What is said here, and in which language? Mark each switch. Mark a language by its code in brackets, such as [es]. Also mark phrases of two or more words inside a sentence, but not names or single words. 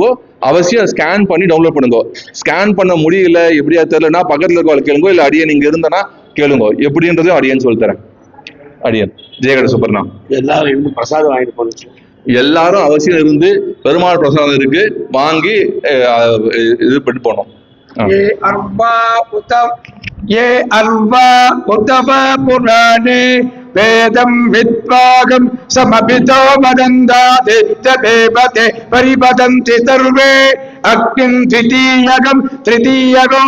[ta] அவசியம் ஸ்கேன் பண்ணி டவுன்லோட் பண்ணுங்க. ஸ்கேன் பண்ண முடியல, எப்படியா தெரியலன்னா பக்கத்துல இருக்க கேளுங்க, இல்ல அடியன் இங்க இருந்தனா கேளுங்க. எப்படின்றதையும் அடியன் சொல்லி தரேன். அடியன் ஜெயகட சுப்பர்ணா. எல்லாரும் பிரசாதம் வாங்கிட்டு போனோம். எல்லாரும் அவசியம் இருந்து பெருமாள் பிரசாதம் இருக்கு வாங்கி இது பண்ணி போனோம். [sa] ये अर्वा उतव पुराणे वेदं विद्वागं समभितो वदन्दादित्य देवते परिपदन्ति सर्वे अग्निं द्वितीयगं तृतीयगं